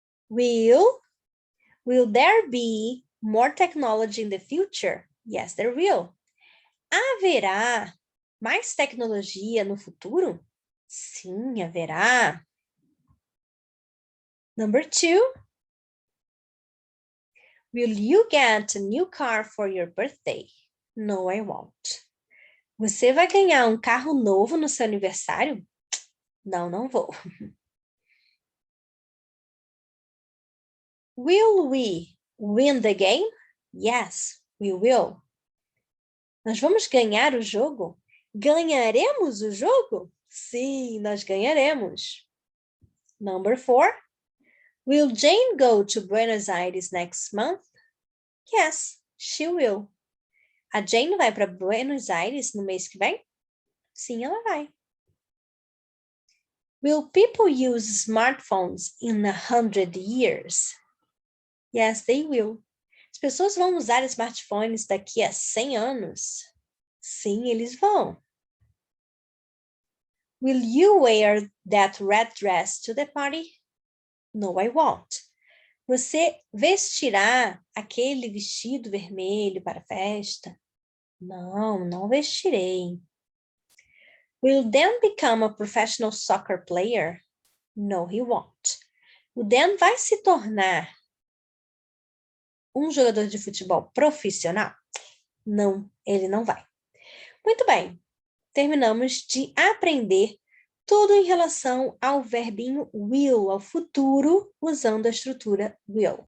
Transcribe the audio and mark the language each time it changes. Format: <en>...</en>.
<en>Will there be more technology in the future? Yes, there will.</en> <pt>Haverá mais tecnologia no futuro? Sim, haverá.</pt> <en>Number 2. Will you get a new car for your birthday? No, I won't.</en> <pt>Você vai ganhar um carro novo no seu aniversário? Não, não vou.</pt> <en>Will we win the game? Yes, we will.</en> <pt>Nós vamos ganhar o jogo? Ganharemos o jogo? Sim, nós ganharemos.</pt> <en>Number 4. Will Jane go to Buenos Aires next month? Yes, she will.</en> <pt>A Jane vai para Buenos Aires no mês que vem? Sim, ela vai.</pt> <en>Will people use smartphones in 100 years? Yes, they will.</en> <pt>As pessoas vão usar smartphones daqui a 100 anos? Sim, eles vão.</pt> <en>Will you wear that red dress to the party? No, I won't.</en> <pt>Você vestirá aquele vestido vermelho para a festa? Não, não vestirei.</pt> <en>Will Dan become a professional soccer player? No, he won't.</en> <pt>O Dan vai se tornar um jogador de futebol profissional? Não, ele não vai. Muito bem, terminamos de aprender tudo em relação ao verbinho will, ao futuro, usando a estrutura will.</pt>